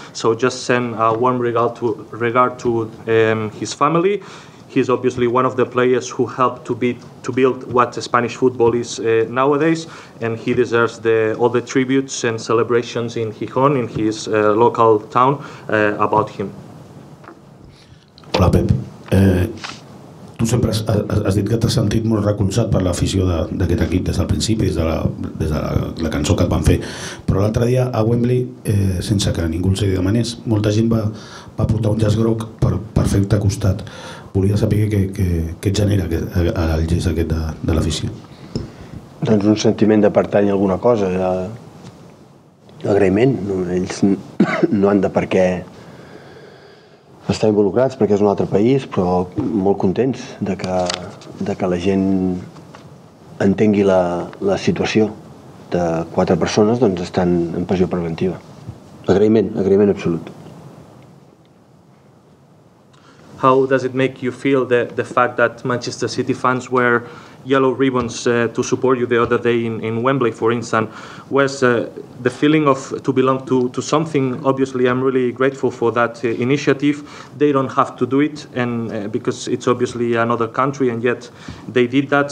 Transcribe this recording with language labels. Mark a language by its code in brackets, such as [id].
[en] So just send a warm regard to his family. He's obviously one of the players who helped to build what Spanish football is nowadays, and he deserves all the tributes and celebrations in Gijón, in his local town, about him. [ca] Hola, Pep. Tu sempre has dit que t'has sentit molt recolzat per l'afició d'aquest equip des del principi, des de la cançó que et van fer, però l'altre dia a Wembley, sense que ningú els hi demanés, molta gent va portar un llaç groc per fer-te costat. Volia saber què et genera el gest aquest de l'afició. Doncs un sentiment de pertany a alguna cosa, d'agraïment. Ells no han de per què estar involucrats perquè és un altre país, però molt contents de que la gent entengui la situació de 4 persones, doncs estan en pressió preventiva. Agraïment absolut. [en] How does it make you feel the fact that Manchester City fans wear yellow ribbons to support you the other day in Wembley, for instance? Was the feeling of to belong to something? Obviously, I'm really grateful for that initiative. They don't have to do it, and because it's obviously another country, and yet they did that.